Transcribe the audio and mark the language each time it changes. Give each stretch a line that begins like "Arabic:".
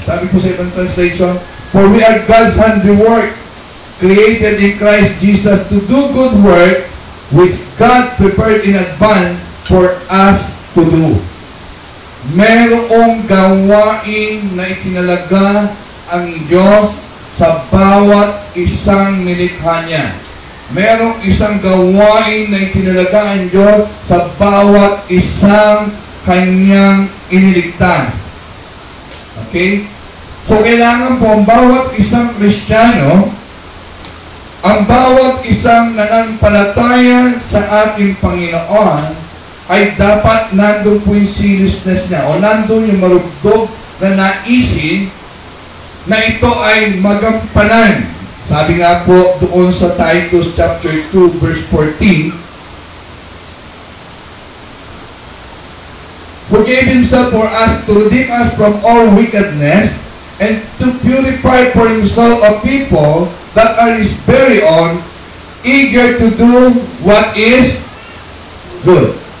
Filipino: Sabi po sa ibang translation,
English: "For we are God's handiwork, created in Christ Jesus to do good work, which God prepared in advance for us to do."
Filipino: Merong gawain na itinalaga ang Diyos sa bawat isang nilikha niya. Merong isang gawain na itinalaga ang Diyos sa bawat isang kanyang iniligtas. Okay? So, kailangan po ang bawat isang Kristiyano, ang bawat isang nananampalataya sa ating Panginoon ay dapat nandun po yung seriousness niya o nandun yung marugdog na naisin na ito ay magampanan. Sabi nga po doon sa
English: Titus chapter 2 verse 14, "Who gave Himself for us to redeem us from all wickedness and to purify for Himself a people that are His very own, eager to do what is good."